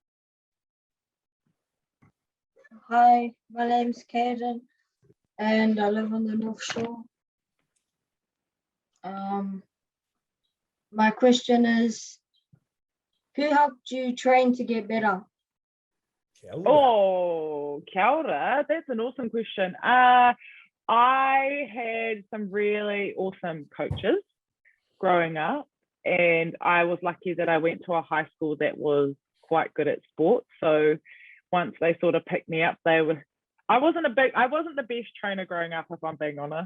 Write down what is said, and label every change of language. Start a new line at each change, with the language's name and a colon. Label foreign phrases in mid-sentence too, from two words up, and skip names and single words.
English: Hi, my name's Caden and I live on the North Shore. My question is, who helped you train to get better?
Māori: Oh, kia ora.
English: That's an awesome question. I had some really awesome coaches growing up, and I was lucky that I went to a high school that was quite good at sports. So once they sort of picked me up, I wasn't the best trainer growing up, if I'm being honest.